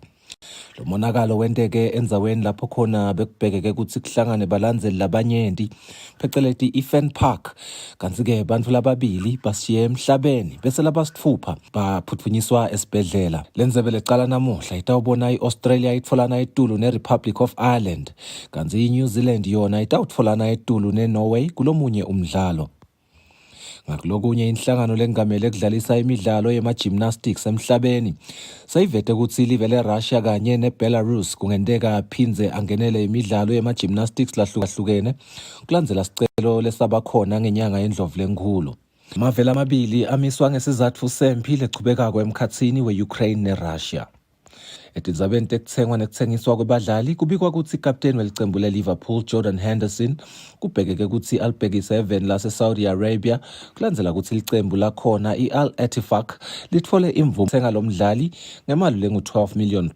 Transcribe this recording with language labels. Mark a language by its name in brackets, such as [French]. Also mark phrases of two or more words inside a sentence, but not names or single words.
[Swati] Lo monakalo wenteke endzaweni lapho khona bekubhekeke ukuthi kuhlangane balandzeli labanyenti pheceleti i-Fan Park kanti ke bantfu lababili bashiye emhlabeni bese labasithupha baphutfunyiswa esibhedlela. Lendzebe lecala namuhla itawubona i-Australia itfolana etulu ne-Republic of Ireland kanti i-New Zealand yona itawutfolana etulu ne-Norway kulomunye umdlalo. Ngakulokunye inhlangano lengamele kudlalisa imidlalo yema-gymnastics emhlabeni sayivete ukuthi ilive le-Russia kanye ne-Belarus kungenteka phinze angenele imidlalo yema-gymnastics lahlukahlukene kulandzela sicelo lesabakhona ngenyanga yeNdlovulenkhulu. Amavele amabili amiswa ngesizatfu sempi lechubekako emkhatsini we-Ukraine ne-Russia. Etindzabeni tekutsengwa nekutsengiswa kwebadlali kubikwa kutsi ikapteni welicembu le-Liverpool Jordan Henderson kubhekeke kutsi alibhekise eveni lase-Saudi Arabia kulandzela kutsi licembu lakhona i-Al Ettifaq litfole imvumo kutsenga lo mdlali ngemali lengu-£12 million.